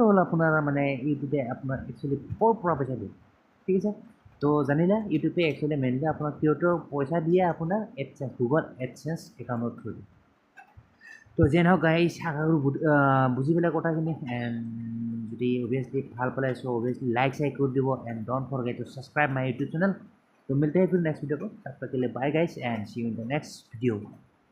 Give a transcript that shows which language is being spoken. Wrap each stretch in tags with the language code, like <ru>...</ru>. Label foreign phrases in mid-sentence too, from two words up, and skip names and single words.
<as>হ'ল আপোনাৰ মানে ইউটিউবে আপোনাৰ একচুৱেলি ক'ৰ পৰা পইচা দিয়ে ঠিক আছে তো জানিলে ইউটিউবে</as> <en>actually mainly</en> <as>আপোনাৰ ক্ৰিয়েটৰ পইচা দিয়ে আপোনাৰ এডচেঞ্চ</as> <en>Google AdSense account through</en> <as>দি তো যিয়ে নহওক গাইজ আশা কৰোঁ বুজি পেলাই কথাখিনি এণ্ড যদি অভিয়াছলি ভাল পালে</as> <en>so obviously</en> <as>লাইক কৰি দিব</as> <en>and don't forget to subscribe my YouTube channel</en> <hi>तो मिलते हैं फिर</hi> <en>next video</en> <hi>को तब तक के लिए</hi> <en>bye guys and see you in the next video</en>